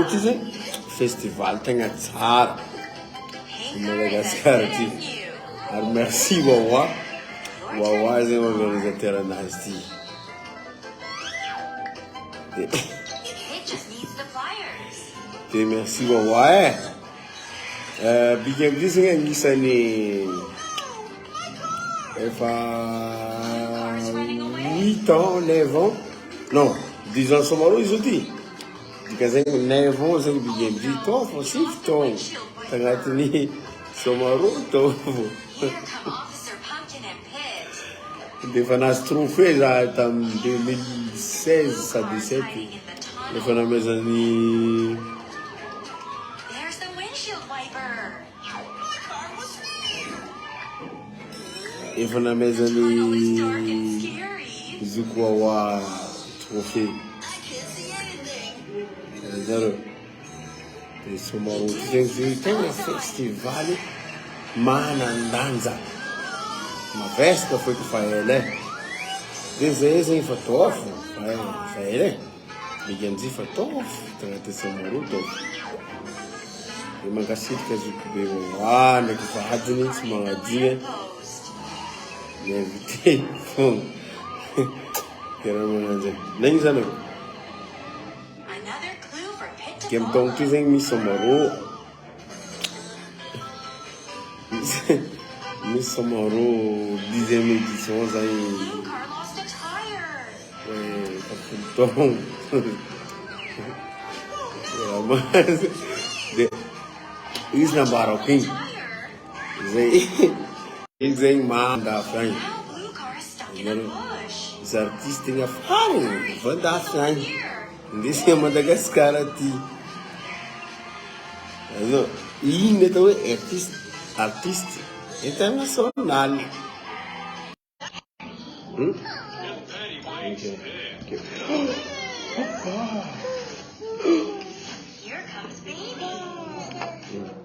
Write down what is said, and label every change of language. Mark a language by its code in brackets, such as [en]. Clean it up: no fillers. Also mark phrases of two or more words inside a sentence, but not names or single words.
[mg] Hira. [fr] tu sais, festival, [mg] tegna tsara. Pinker Malagasy [en] is [mg] karaha [en] as [mg] ty. [en] good as you. [mg] Ary merci WAWA. WAWA zay organisateur anazy ty. [en] It just needs the pliers. [mg] Dia merci WAWA e. Bika am'izay zegny agnisan'ny efa [fr] 8 ans, 9 ans. Non, 10 ans [mg] Sômarôhô izy ty. Dika zegny [fr] 9 ans [mg] zegny bika am'izay tao fô 7 taogno tagnatin'ny Sômarôhô tao. [en] Here come Officer Pumpkin and Pit. [mg] Dia efa nahazo trophée za tamin'ny 2016 sa 17 [en] Hiding in the tunnel. [mg] efa namezany [en] There's the windshield wiper. [mg] efa [en] Tunnel is dark and [mg] namezany [en] scary. [mg] zoko WAWA trophée [en] I can't see anything. [mg] zareo. Dia Sômarôhô ty zegny zay tegna festivaly manandanja mavesaka foiky fa ela e. Dia zay zegny fa taofo fa ela e. Bika am'izay fa taofo tagnaty Sômarôhô taofo. Dia mankasitraka Nosy-Be WAWA ndraiky vadiny tsy magnadigna [en] Post. [mg] miinvité fogna. Karaha mananjay. Nagny zany ako. [en] Another clue for Pit to [mg] Dia am'taogno ty zegny misy Sômarôhô. Misy Sômarôhô [fr] 10e édition [mg] zany [en] Blue car lost a tire. [mg] fafolo taogno. Dia izy nambarako igny. [en] Tire. [mg] Zay izy zegny mandafy agny. [en] Now blue car is stuck in a bush. [mg] Misy artiste tegna farany vandafy agny. [en] Here. [mg] Indesy a Madagasikara ty. Azao, igny atao hoe [fr] artiste international. [en] Okay. Here comes baby.